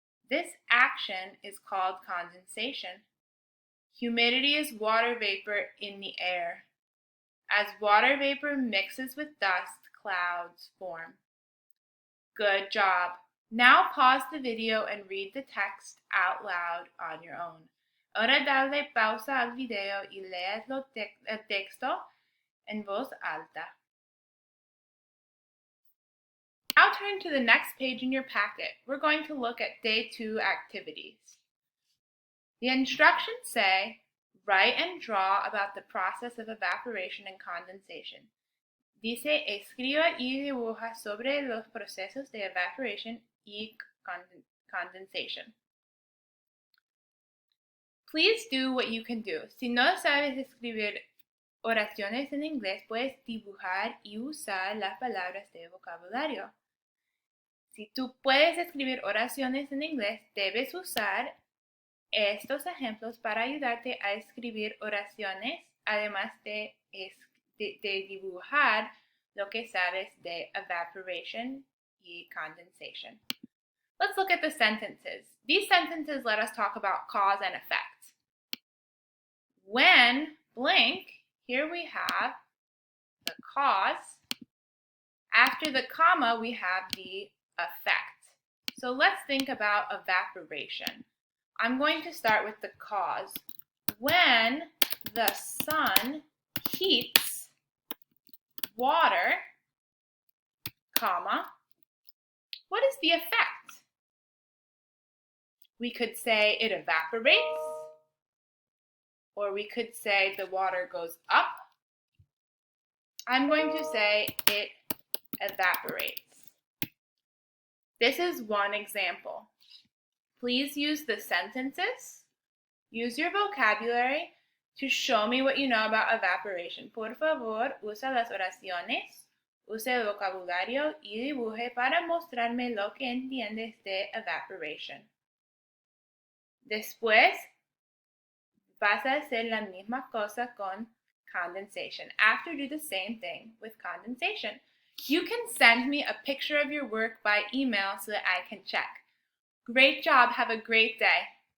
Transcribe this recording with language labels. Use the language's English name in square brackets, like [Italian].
[English] This action is called condensation. Humidity is water vapor in the air. As water vapor mixes with dust, clouds form. Good job. Now pause the video and read the text out loud on your own. [Spanish] Ahora dale pausa al video y lees el texto en voz alta. [English] Now turn to the next page in your packet. We're going to look at Day 2 activities. The instructions say, write and draw about the process of evaporation and condensation. [Spanish] Dice, escriba y dibuja sobre los procesos de evaporation y condensation. [English] Please do what you can do. [Spanish] Si no sabes escribir oraciones en inglés, puedes dibujar y usar las palabras de vocabulario. Si tú puedes escribir oraciones en inglés, debes usar estos ejemplos para ayudarte a escribir oraciones, además de dibujar lo que sabes de evaporation y condensation. [English] Let's look at the sentences. These sentences let us talk about cause and effect. When blank, here we have the cause. After the comma, we have the effect. So let's think about evaporation. I'm going to start with the cause. When the sun heats water, comma, what is the effect? We could say it evaporates, or we could say the water goes up. I'm going to say it evaporates. This is one example. Please use the sentences. Use your vocabulary to show me what you know about evaporation. [Spanish] Por favor, usa las oraciones, use el vocabulario y dibuje para mostrarme lo que entiendes de evaporation. Después, vas a hacer la misma cosa con condensation. [English] After, do the same thing with condensation. You can send me a picture of your work by email so that I can check. Great job. Have a great day.